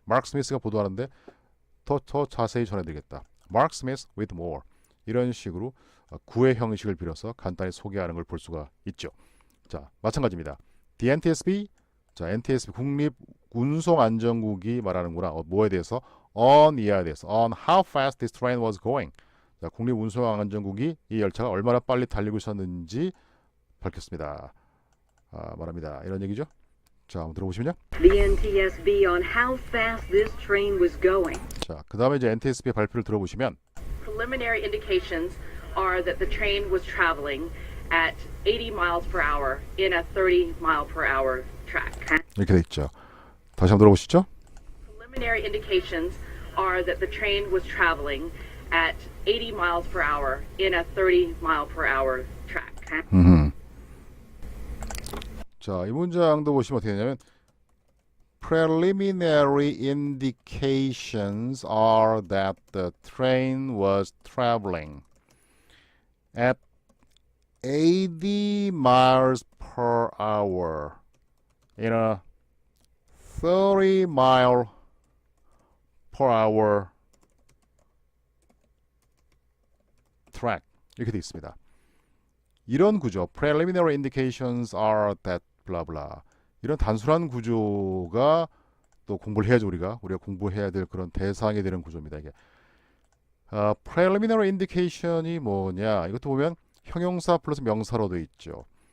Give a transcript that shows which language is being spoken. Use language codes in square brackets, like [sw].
[ko] Mark Smith가 보도하는데 더 자세히 전해드리겠다. [en] Mark Smith with more [ko] 이런 식으로 구의 형식을 빌어서 간단히 소개하는 걸 볼 수가 있죠. 자, 마찬가지입니다. The NTSB 자, NTSB 국립운송안전국이 말하는구나. 뭐에 대해서? on 이하에 대해서. [en] on how fast this train was going. [ko] 자, 국립운송안전국이 이 열차가 얼마나 빨리 달리고 있었는지 밝혔습니다. 말합니다. 이런 얘기죠. 자, 한번 들어보시면요. [en] The NTSB on how fast this train was going. [ko] 자, 그 다음에 이제 NTSB의 발표를 들어보시면 [en] Preliminary indications are that the train was traveling at 80 miles per hour in a 30 mile per hour track. [ko] 이렇게 돼 있죠. 다시 한번 들어보시죠. [en] Preliminary indications are that the train was traveling at 80 miles per hour in a 30 mile per hour track. [ko] 자, 이 문장도 보시면 어떻게 되냐면 [en] Preliminary indications are that the train was traveling at 80 miles per hour in a 30 mile per hour track [ko] 이렇게 되어 있습니다. 이런 구조 [en] preliminary indications are that blah blah [ko] 이런 단순한 구조가 또 공부를 해야죠. 우리가 공부해야 될 그런 대상이 되는 구조입니다. 이게 preliminary indication이 뭐냐 이것도 보면 형용사 플러스 명사로 되어 있죠.